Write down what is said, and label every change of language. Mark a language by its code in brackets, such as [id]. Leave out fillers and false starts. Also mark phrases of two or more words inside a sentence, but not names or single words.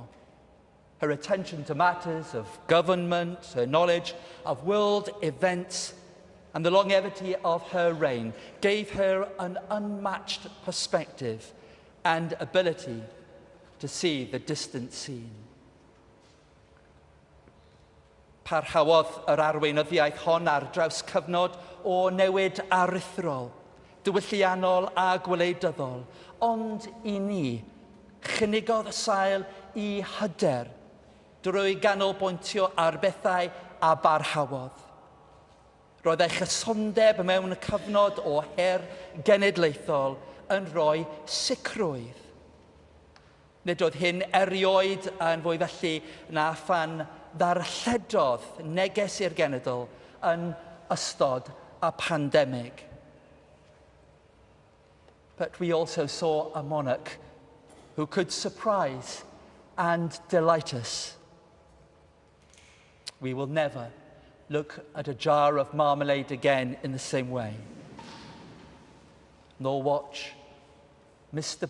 [en] Her attention to matters of government, her knowledge of world events, and the longevity of her reign gave her an unmatched perspective and ability to see the distant scene. [cy] Parhaodd yr arweinyddiaeth hon ar draws cyfnod o newid aruthrol, diwylliannol a gwleidyddol, ond I ni, chynigodd y sail I hyder drwy ganolbwyntio ar bethau a barhaodd. Roedd ei chysondeb mewn cyfnod o her genedlaethol yn rhoi sicrwydd. Nid oedd hyn erioed yn fwy felly na phan ddarlledodd neges i'r genedl yn ystod a pandemig. [en] But we also saw a monarch who could surprise and delight us. We will never look at a jar of marmalade again in the same way, nor watch Mr.